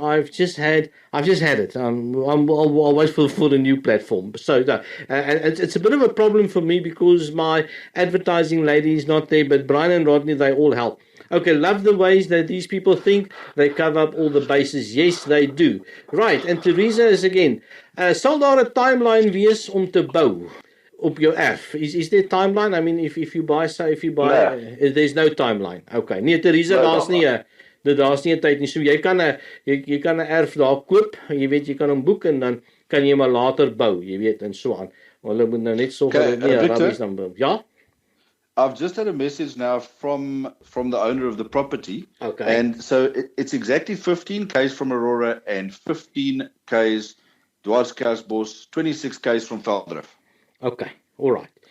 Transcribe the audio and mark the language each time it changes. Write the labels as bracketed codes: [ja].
[en] I've just had it. I'll wait for the new platform. So it's a bit of a problem for me because my advertising lady is not there. But Brian and Rodney, they all help. Okay, love the ways that these people think. They cover up all the bases. Yes, they do. Right, and Teresa is again. [af] Sal daar 'n timeline wees om te bou op jou erf? [en] Is there a timeline? I mean, if you buy, there's no timeline. [af] Okay, nee, Teresa, daar's nie 'n tyd nie. So jy kan 'n erf daar koop. Jy weet, jy kan hom boek en dan kan jy maar later bou, jy weet, en so aan. Hulle moet nou net sorg dat nie rubbish dan bou. Ja? [en] I've just had a message now from the owner of the property. Okay. And so it's exactly 15 k's from Aurora and 15 k's Dwarskerstbos, 26 k's from Veldrif. Okay. All right.